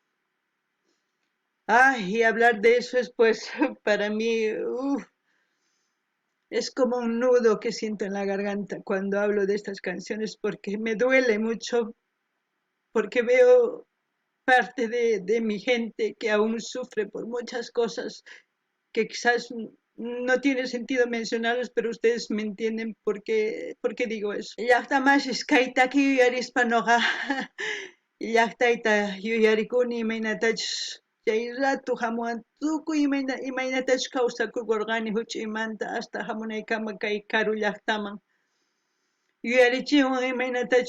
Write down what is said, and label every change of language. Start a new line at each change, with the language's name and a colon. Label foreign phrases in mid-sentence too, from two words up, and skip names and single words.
Spanish: Y hablar de eso es pues para mí, es como un nudo que siento en la garganta cuando hablo de estas canciones porque me duele mucho, porque veo parte de mi gente que aún sufre por muchas cosas que quizás no tiene sentido mencionarlos, pero ustedes me entienden por qué digo eso.
Quechua: Llaqtamas iskaitaki yuyarispanoqa llaqtayta yuyarikuni imaynatachus chay rato hamuwan tukuy imaynatachus kawsakurqani huch'aymanta hasta hamunaykama kay karu llaqtaman yuyarichiwan imaynatachus